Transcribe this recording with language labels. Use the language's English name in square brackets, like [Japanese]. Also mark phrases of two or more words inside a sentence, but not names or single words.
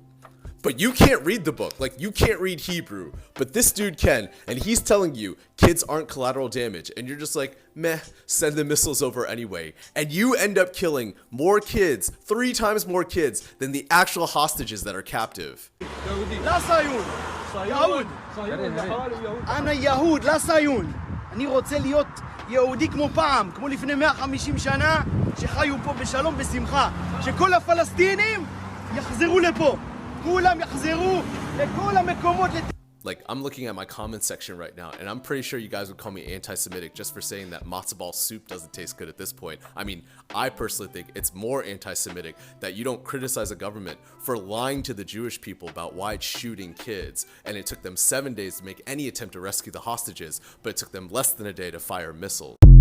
[English] But you can't read the book, like you can't read Hebrew, but this dude can, and he's telling you kids aren't collateral damage, and you're just like, meh, send the missiles over anyway, and you end up killing more kids, 3 times more kids, than the actual hostages that are captive. [Arabic] لا صهيون يهود أنا يهود لا صهيون [Hebrew] אני רוצה להיות יהודי כמו פעם כמו לפני 150 שנה שחיו פה בשלום בשמחה שכל הפלסטינים יחזרו לפה כולם יחזרו לכל המקומות. [English] Like, I'm looking at my comment section right now, and I'm pretty sure you guys would call me anti-Semitic just for saying that matzo ball soup doesn't taste good at this point. I mean, I personally think it's more anti-Semitic that you don't criticize a government for lying to the Jewish people about why it's shooting kids, and it took them 7 days to make any attempt to rescue the hostages, but it took them less than a day to fire missiles.